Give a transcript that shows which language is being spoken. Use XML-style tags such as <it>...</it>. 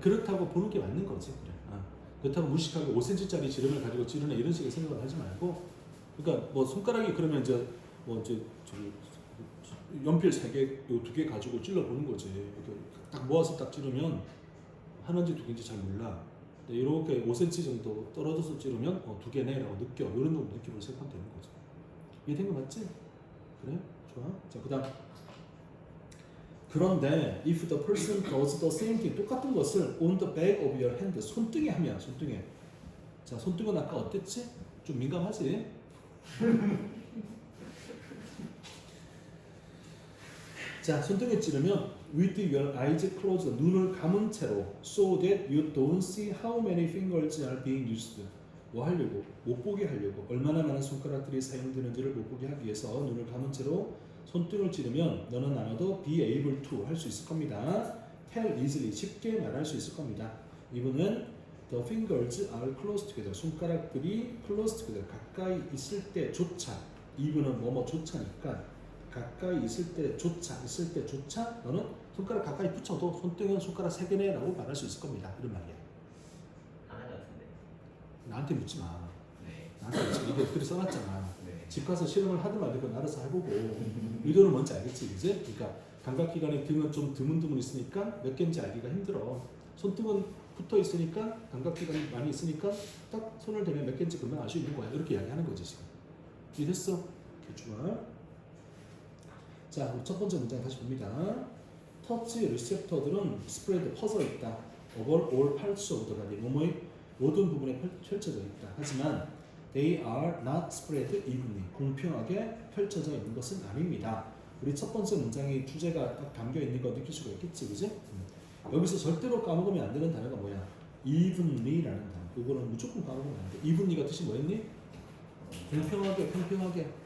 <ko>그렇다고 보는 게 맞는 거지. 그래. 그렇다고 무식하게 5cm짜리 지름을 가지고 찌르네 이런 식의 생각을 하지 말고, 그러니까 뭐 손가락이 그러면 이제 저기 연필 3개, 요 2개 가지고 찔러 보는 거지. 이렇게 딱 모아서 딱 찌르면 하나인지 두 개인지 잘 몰라. 근데 이렇게 5cm 정도 떨어져서 찌르면 2개네라고 느껴. 이런 정도 느낌으로 생각하면 되는 거지. 이해된 거 맞지? 그래? 좋아. 자, 그다음. 그런데</ko> <en>if the person does the same thing,</en> <ko>똑같은 것을</ko> <en>on the back of your hand,</en> <ko>손등에 하면, 손등에. 자, 손등은 아까 어땠지? 좀 민감하지? 자, 손등에 찌르면</ko> <en>with your eyes closed,</en> <ko>눈을 감은 채로,</ko> <en>so that you don't see how many fingers are being used.</en> <ko>뭐 하려고? 못 보게 하려고. 얼마나 많은 손가락들이 사용되는지를 못 보게 하기 위해서 눈을 감은 채로 손등을 찌르면 너는 아마도</ko> <en>be able to</en> <ko>할 수 있을 겁니다.</ko> <en>tell easily,</en> <ko>쉽게 말할 수 있을 겁니다. 이분은</ko> <en>the fingers are close together,</en> <ko>손가락들이</ko> <en>close together,</en> <ko>가까이 있을 때조차, 이분은 뭐뭐조차니까 가까이 있을 때조차 너는 손가락 가까이 붙여도 손등은 손가락 3개네 라고 말할 수 있을 겁니다. 이런 말이야. 하나 같은데. 나한테 묻지 마. 네. 나한테 묻지 마. 이게 글에 써놨잖아. 네. 집 가서 실험을 하든 말든 그건 알아서 해보고 의도는 뭔지 알겠지, 그지? 그러니까 감각기관의 등은 좀 드문드문 있으니까 몇 개인지 알기가 힘들어. 손등은 붙어 있으니까 감각기관이 많이 있으니까 딱 손을 대면 몇 개인지 금방 알 수 있는 거야. 이렇게 이야기하는 거지 지금. 이해됐어? 오케이, 좋아. 자, 첫 번째 문장 다시 봅니다. 터치 리셉터들은 스프레드 퍼져 있다.</ko> <en>over all parts of the body,</en> <ko>몸의 모든 부분에 펼쳐져 있다. 하지만</ko> <en>they are not spread evenly,</en> <ko>공평하게 펼쳐져 있는 것은 아닙니다. 우리 첫 번째 문장의 주제가 딱 담겨 있는 거 느낄 수가 있겠지, 그지? 여기서 절대로 까먹으면 안 되는 단어가 뭐야? evenly라는 단어. 이거는 무조건 까먹으면 안 돼. evenly가 뜻이 뭐였니? 공평하게, 평평하게.</ko>